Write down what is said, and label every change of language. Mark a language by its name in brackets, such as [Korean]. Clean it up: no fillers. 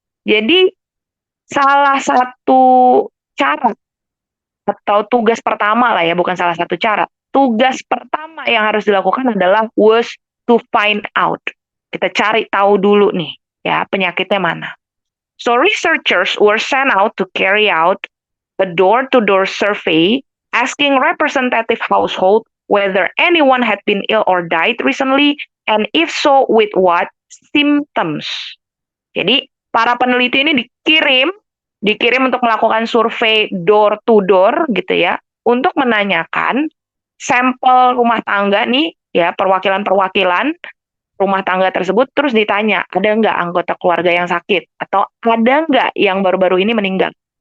[Indonesian] Jadi salah satu cara atau tugas pertama lah ya, bukan salah satu cara. Tugas pertama yang harus dilakukan adalah [English] was to find out. [Indonesian] Kita cari tahu dulu nih ya penyakitnya mana. [English] So researchers were sent out to carry out a door-to-door survey asking representative household whether anyone had been ill or died recently, and if so, with what symptoms. [Indonesian] Jadi para peneliti ini dikirim untuk melakukan survei door to door gitu ya, untuk menanyakan sampel rumah tangga nih ya, perwakilan-perwakilan rumah tangga tersebut, terus ditanya ada nggak anggota keluarga yang sakit atau ada nggak yang baru-baru ini meninggal.